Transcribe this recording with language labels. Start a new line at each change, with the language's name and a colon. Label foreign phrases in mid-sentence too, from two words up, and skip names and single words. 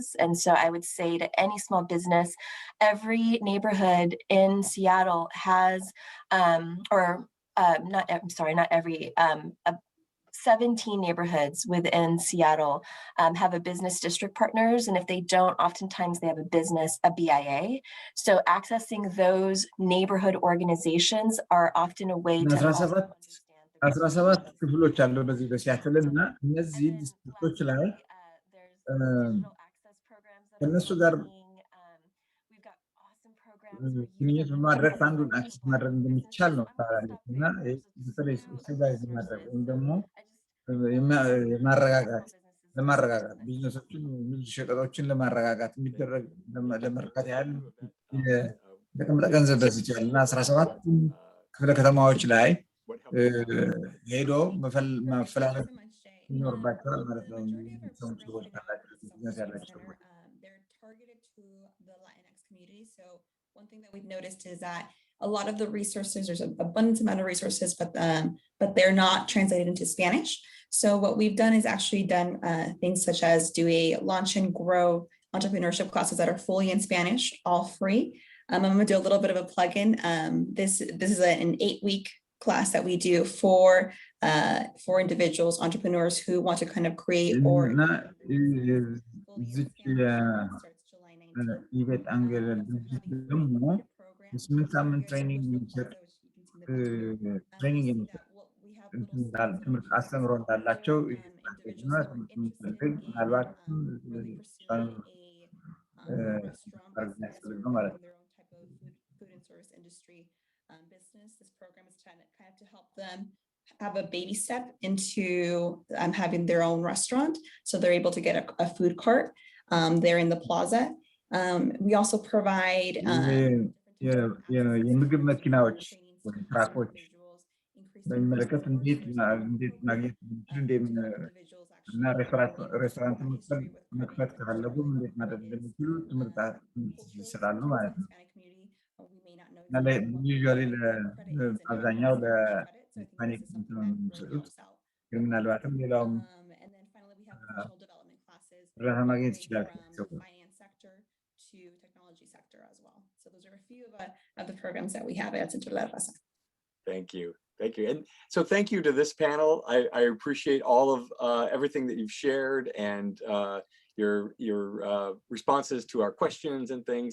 English: And so I would say to any small business, every neighborhood in Seattle has, not every, 17 neighborhoods within Seattle have a business district partners. And if they don't, oftentimes they have a BIA. So accessing those neighborhood organizations are often a way to
Amharic: 17 ክፍሎች አሉ በዚህ በሲያትል እና እነዚህ ዲስትሪክቶች ላይ ከእነሱ ጋር ግንኙነት በማድረግ አንዱን አክሰስ ማድረግ እንደሚቻል ነው ታላለች እና በተለይ ስቴብላይዝ ማድረግ ወይም ደግሞ ለማረጋጋት ቢዝነሶችን ሸቀጦችን ለማረጋጋት የሚደረግ ለመርካት ያህል የተቀመጠ ገንዘብ በዚህ ይችላል እና 17 ክፍለ ከተማዎች ላይ ሄዶ መፈላለግ ይኖርባቸዋል ማለት ነው። ሰዎች ካላቸው ቢዝነስ ያላቸው ሰዎች
English: they're targeted to the Latinx community. So one thing that we've noticed is that a lot of the resources, there's an abundant amount of resources, but they're not translated into Spanish. So what we've done is actually done things such as do a launch and grow entrepreneurship classes that are fully in Spanish, all free. I'm going to do a little bit of a plug-in. This is an 8-week class that we do for individuals, entrepreneurs who want to kind of create or
Amharic: ኢቤት አንገል ደግሞ የስምንት ሳምንት ትሬኒንግ የሚሰጥ ትምህርት አስተምሮ እንዳላቸው ምናልባት የሚያስፈልግ ነው ማለት ነው።
English: Food and service industry business. This program is trying to kind of to help them have a baby step into having their own restaurant. So they're able to get a food cart there in the plaza. We also provide
Amharic: የምግብ መኪናዎች ትራኮች በሚመለከት እንዴት ማግኘት እና ሬስቶራንት መክፈት ከፈለጉ እንዴት ማድረግ እንደሚችሉ ትምህርት ይሰጣሉ ማለት ነው። ዩዥዋሊ አብዛኛው ለሂስፓኒክ የሚሰጡት ግን ምናልባትም ሌላውም እርዳታ ማግኘት ይችላል።
English: To technology sector as well. So those are a few of the programs that we have at Centro La Raza. Thank you. And so thank you to this panel. I appreciate all of everything that you've shared and your responses to our questions and things.